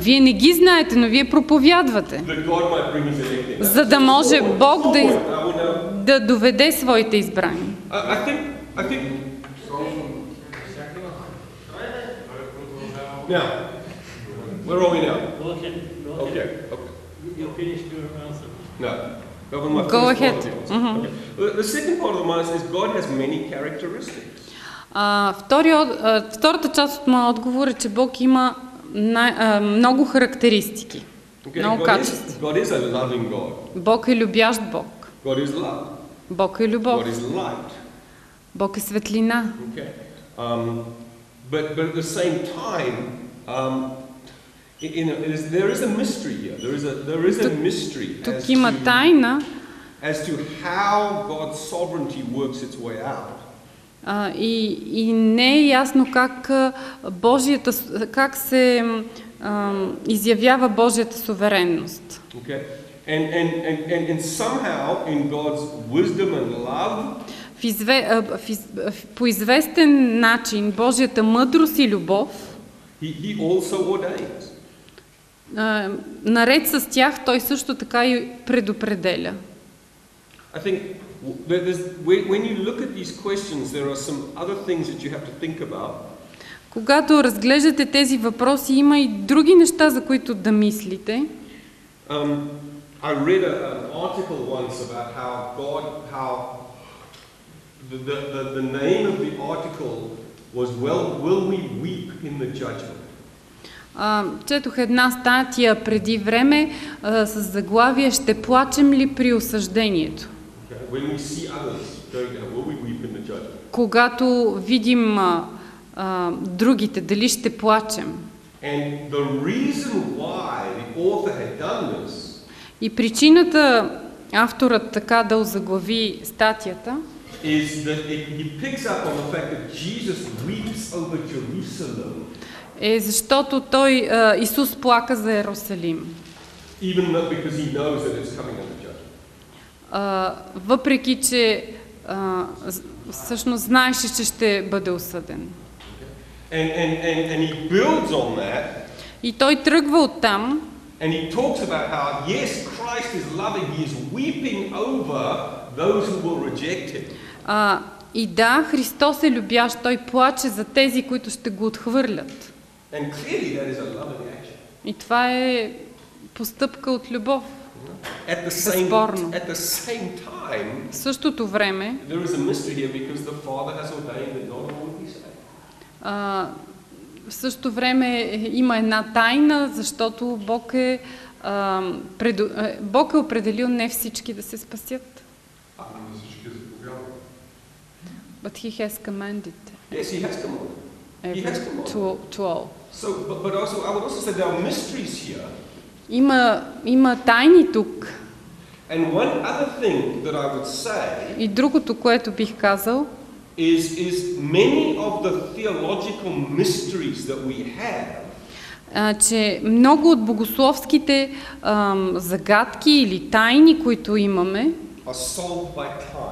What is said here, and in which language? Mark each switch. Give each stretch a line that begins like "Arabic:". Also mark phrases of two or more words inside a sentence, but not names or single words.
Bulgarian: Вие не ги знаете, но вие проповядвате. За да може Бог да доведе своите избрани.
English: I think. Now, where are we now? Okay. You finished your answer. No. Go ahead. Okay. The second part of the answer is God has many characteristics.
Bulgarian: Втората част от моя отговор е, че Бог има много характеристики, много качества.
English: God is a loving God.
Bulgarian: Бог е любящ Бог.
English: God is love.
Bulgarian: Бог е любов.
English: God is light.
Bulgarian: Бог е светлина.
English: Okay. But at the same time, there is a mystery here. There is a mystery
Bulgarian: тук има тайна
English: as to how God's sovereignty works its way out.
Bulgarian: И не е ясно как се изявява Божията суверенност.
English: Okay. And somehow in God's wisdom and love,
Bulgarian: по известен начин Божията мъдрост и любов,
English: he also ordains.
Bulgarian: Наред с тях той също така и предопределя.
English: I think when you look at these questions, there are some other things that you have to think about.
Bulgarian: Когато разглеждате тези въпроси, има и други неща, за които да мислите.
English: I read an article once about how the name of the article was Will we weep in the judgment?
Bulgarian: Четох една статия преди време с заглавие "Ще плачем ли при осъждението?"
English: When we see others going down, will we weep in the judgment?
Bulgarian: Когато видим другите, дали ще плачем?
English: And the reason why the author had done this,
Bulgarian: и причината авторът така да озаглави статията
English: is that he picks up on the fact that Jesus weeps over Jerusalem.
Bulgarian: Е защото Исус плака за Йерусалим.
English: Even because he knows that it's coming under judgment.
Bulgarian: Въпреки че всъщност знаеше, че ще бъде осъден.
English: And he builds on that.
Bulgarian: И той тръгва оттам.
English: And he talks about how yes, Christ is loving, he is weeping over those who will reject him.
Bulgarian: И да, Христос е любящ, той плаче за тези, които ще го отхвърлят.
English: And clearly that is a loving action.
Bulgarian: И това е постъпка от любов.
English: At the same time,
Bulgarian: в същото време,
English: there is a mystery here because the Father has ordained that not all will be saved.
Bulgarian: В същото време има една тайна, защото Бог е определил не всички да се спасят.
English: But he has commanded. Yes, he has commanded. He has commanded. To all. So, but also, I would also say there are mysteries here.
Bulgarian: Има тайни тук.
English: And one other thing that I would say.
Bulgarian: И другото, което бих казал,
English: is many of the theological mysteries that we have,
Bulgarian: че много от богословските загадки или тайни, които имаме,
English: are solved by time.